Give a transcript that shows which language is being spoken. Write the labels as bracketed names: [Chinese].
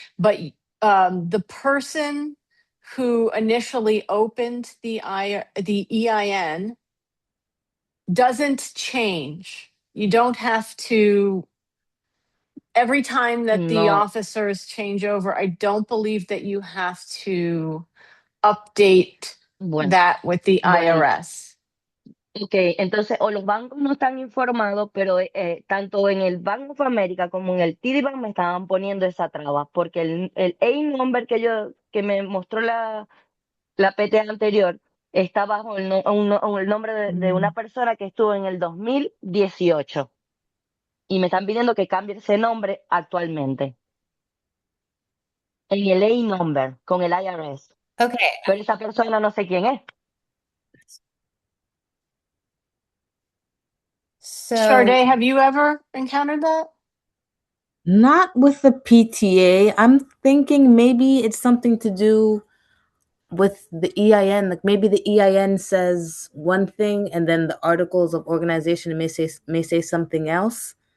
[English] But the person who initially opened the EIN doesn't change. You don't have to, every time that the No, officers change over, I don't believe that you have to update [Spanish] bueno, [English] that with the [Spanish] bueno. [English] IRS. [Spanish] Ok, entonces o los bancos no están informados, pero tanto en el Bank of America como en el TD Bank me estaban poniendo esa traba, porque el A-number que me mostró la PTA anterior está bajo el nombre de una persona que estuvo en el 2018 y me están pidiendo que cambie ese nombre actualmente en el A-number con el IRS, [English] Okay, [Spanish] pero esa persona no sé quién es. [English] so Shardée, have you ever encountered that? Not with the PTA. I'm thinking maybe it's something to do with the EIN. Like maybe the EIN says one thing and then the articles of organization may say something else.